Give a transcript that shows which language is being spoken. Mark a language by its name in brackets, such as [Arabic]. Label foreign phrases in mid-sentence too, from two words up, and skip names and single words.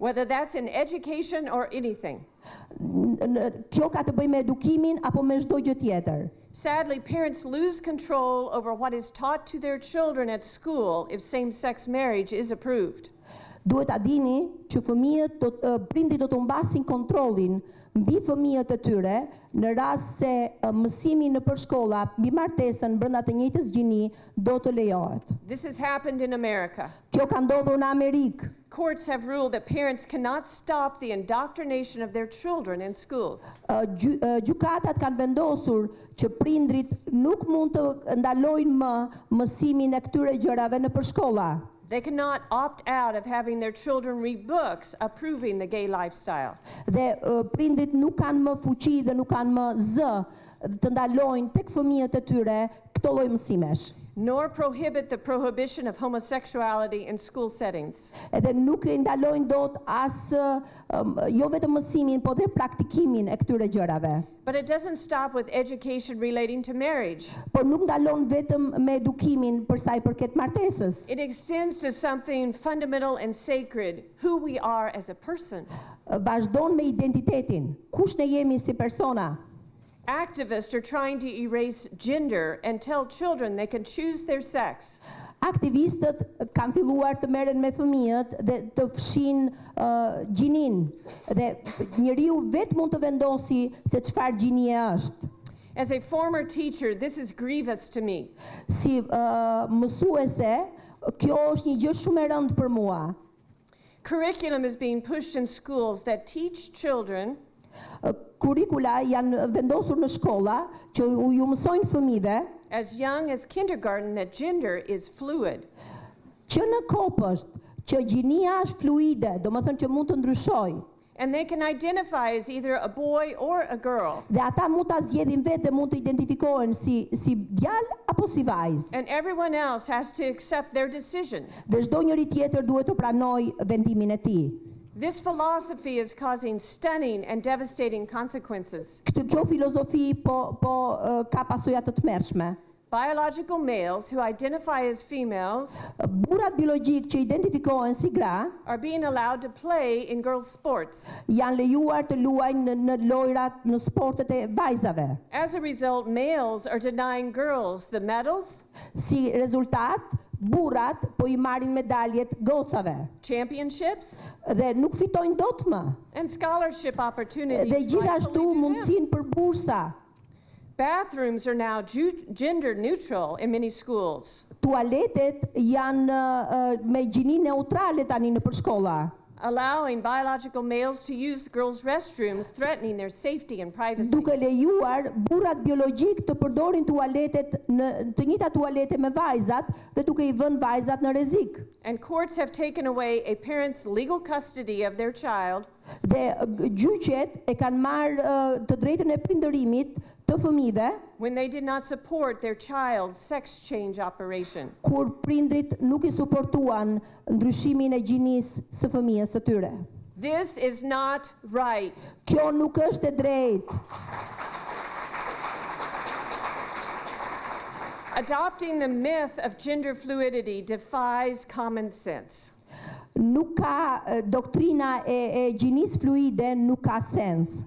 [English] whether that's in education or anything. [Albanian] Kjo ka të bëjë me edukimin apo me çdo gjë tjetër. [English] Sadly, parents lose control over what is taught to their children at school if same-sex marriage is approved. [Albanian] Duhet ta dini që prindit do të humbasin kontrollin mbi fëmijët e tyre në rast se mësimi në përshkolla mbi martesën brenda të njëjtës gjini do të lejohet. [English] This has happened in America. [Albanian] Kjo ka ndodhur në Amerikë. [English] Courts have ruled that parents cannot stop the indoctrination of their children in schools. [Albanian] Gjykatat kanë vendosur që prindrit nuk mund të ndalojnë më mësimin e këtyre gjërave në përshkolla. [English] They cannot opt out of having their children read books approving the gay lifestyle. [Albanian] Dhe prindrit nuk kanë më fuqi dhe nuk kanë më zë të ndalojnë tek fëmijët e tyre këto lloj mësimesh. [English] Nor prohibit the prohibition of homosexuality in school settings. [Albanian] Edhe nuk e ndalojnë dot as jo vetëm mësimin, po dhe praktikimin e këtyre gjërave. [English] But it doesn't stop with education relating to marriage. [Albanian] Por nuk ndalon vetëm me edukimin për sa i përket martesës. [English] It extends to something fundamental and sacred, who we are as a person. [Albanian] Vazhdon me identitetin, kush ne jemi si persona. [English] Activists are trying to erase gender and tell children they can choose their sex. [Albanian] Aktivistët kanë filluar të merren me fëmijët dhe të fshin gjinin dhe njeriu vetë mund të vendosi se çfarë gjinie është. [English] As a former teacher, this is grievous to me. [Albanian] Si mësuese, kjo është një gjë shumë e rëndë për mua. [English] Curriculum is being pushed in schools that teach children [Albanian] Kurrikula janë vendosur në shkolla që ju mësojnë fëmijëve [English] as young as kindergarten that gender is fluid. [Albanian] Që në kopësht që gjinia është fluide, do të thënë që mund të ndryshojë. [English] And they can identify as either a boy or a girl. [Albanian] Dhe ata mund ta zgjedhin vetë dhe mund të identifikohen si djalë apo si vajzë. [English] And everyone else has to accept their decision. [Albanian] Dhe çdo njeri tjetër duhet të pranojë vendimin e tij. [English] This philosophy is causing stunning and devastating consequences. [Albanian] Kjo filozofi ka pasoja të tmerrshme. [English] Biological males who identify as females [Albanian] Burrat biologjik që identifikohen si gra [English] are being allowed to play in girls' sports. [Albanian] Janë lejuar të luajnë në lojrat në sportet e vajzave. [English] As a result, males are denying girls the medals, [Albanian] Si rezultat, burrat po I marrin medaljet gocave [English] championships, [Albanian] dhe nuk fitojnë dot më. [English] and scholarship opportunities. [Albanian] Dhe gjithashtu [English] rightfully due them. [Albanian] mundësinë për bursa. [English] Bathrooms are now gender neutral in many schools, [Albanian] Tualetet janë me gjini neutrale tani në përshkolla, [English] allowing biological males to use girls' restrooms, threatening their safety and privacy. [Albanian] duke lejuar burrat biologjik të përdorin tualetet të njëjta tualete me vajzat dhe duke I vënë vajzat në rrezik. [English] And courts have taken away a parent's legal custody of their child [Albanian] Dhe gjyqet e kanë marrë të drejtën e prindërimit të fëmijëve [English] when they did not support their child's sex change operation. [Albanian] kur prindrit nuk I suportuan ndryshimin e gjinisë së fëmijës së tyre. [English] This is not right. [Albanian] Kjo nuk është e drejtë. [English] Adopting the myth of gender fluidity defies common sense. [Albanian] Nuk ka doktrina e gjinisë fluide nuk ka sens.